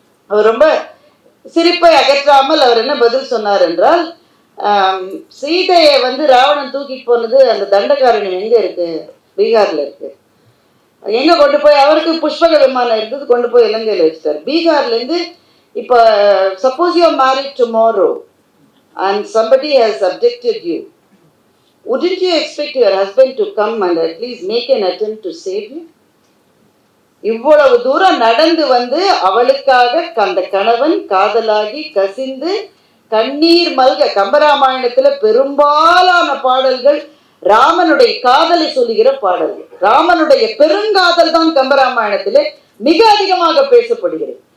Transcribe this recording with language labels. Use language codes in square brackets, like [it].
[ta] அவர் ரொம்ப சிரிப்பை அகற்றாமல் அவர் என்ன பதில் சொன்னார் என்றால், சீதையை ராவணன் தூக்கிட்டு போனது அந்த தண்டகாரண்யம் எங்க இருக்கு, பீகார்ல இருக்கு. எங்க கொண்டு போய், அவருக்கு புஷ்பக விமானம் இருந்தது, கொண்டு போய் இலங்கையில் வச்சுட்டார். பீகார்ல இருந்து இப்போ [en] Suppose you are married tomorrow and somebody has subjected you wouldn't you expect your husband to come and at least make an attempt to save you? [ta] இவ்வளவு தூரம் நடந்து வந்து அவளுக்காக அந்த கணவன் காதலாகி கசிந்து கண்ணீர் மல்க, கம்பராமாயணத்துல பெரும்பாலான பாடல்கள் ராமனுடைய காதலை சொல்லுகிற பாடல்கள். ராமனுடைய பெருங்காதல் தான் கம்பராமாயணத்திலே மிக அதிகமாக பேசப்படுகிறது.